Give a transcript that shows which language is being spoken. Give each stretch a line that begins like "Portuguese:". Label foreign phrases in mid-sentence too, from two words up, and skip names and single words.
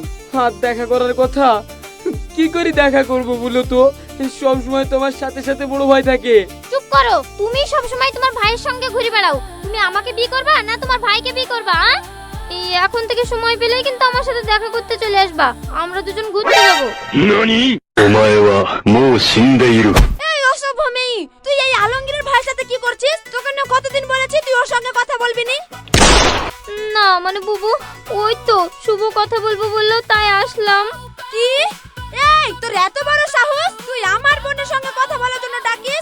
Bangla: হাত দেখা করার কথা, কি করে দেখা করব বলো তো? সব সময় তোমার সাথে সাথে বড় ভাই থাকে। চুপ করো, তুমি সব সময় তোমার ভাইয়ের সঙ্গে ঘুরে বেড়াও। তুমি আমাকে বিয়ে করবা না তোমার ভাইকে বিয়ে করবা? এই এখন থেকে সময় পেলেই কিন্তু আমার সাথে দেখা করতে চলে আসবা, আমরা দুজন ঘুরতে যাবো।
Japanese: 何お前はもう死んでいる。
Bangla: এই অসভ্য মেয়ে, তুই এই আলমগীরের ভাইয়ের সাথে কি করছিস? তোকে না কতদিন বলেছি তুই ওর সঙ্গে কথা বলবি নি? না মানে বুবু, ওই তো শুভ কথা বলবো বললো তাই আসলাম। কি? এই তোর এত বড় সাহস, তুই আমার বোনের সঙ্গে কথা বলার জন্য ডাকিস?